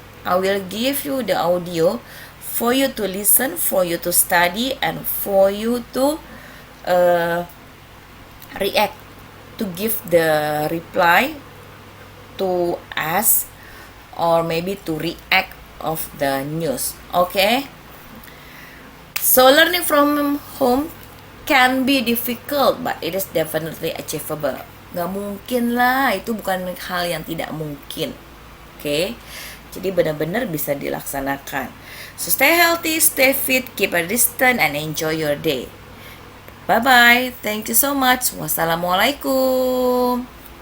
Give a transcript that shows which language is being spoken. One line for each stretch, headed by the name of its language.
English: I will give you the audio for you to listen, for you to study, and for you to react, to give the reply to ask or maybe to react of the news. Okay? So learning from home can be difficult, but it is definitely achievable.
Indonesian: Gak mungkin lah, itu bukan hal yang tidak mungkin. Oke? Jadi benar-benar bisa dilaksanakan.
English: So stay healthy, stay fit, keep a distance, and enjoy your day. Bye-bye. Thank you so much. Wassalamualaikum.